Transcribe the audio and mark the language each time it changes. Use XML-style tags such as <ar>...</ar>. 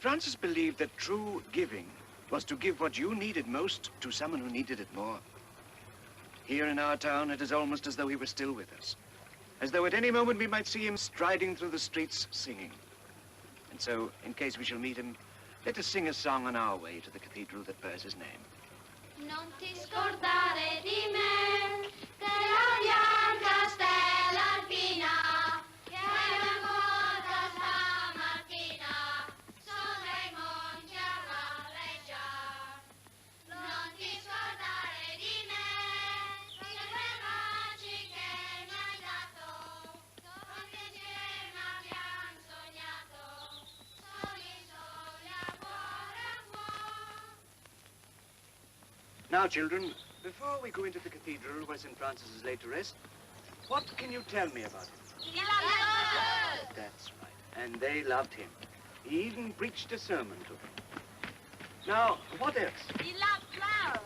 <en>Francis believed that true giving was to give what you needed most to someone who needed it more. Here in our town, it is almost as though he were still with us. As though at any moment we might see him striding through the streets singing. And so, in case we shall meet him, let us sing a song on our way to the cathedral that bears his name.</en> <it>Non ti scordare di me, che la bianca stella alpina, che è raccolta stamattina, sopra i monti a galleggiar. Non ti scordare di me, che quei baci che mi hai dato, quanti insieme abbiamo sognato, soli soli a cuore a cuore.</it> <en>Now, children, before we go into the cathedral where St. Francis is laid to rest, what can you tell me about him? He loved us. That's right. And they loved him. He even preached a sermon to them. Now, what else? He loved flowers.</en>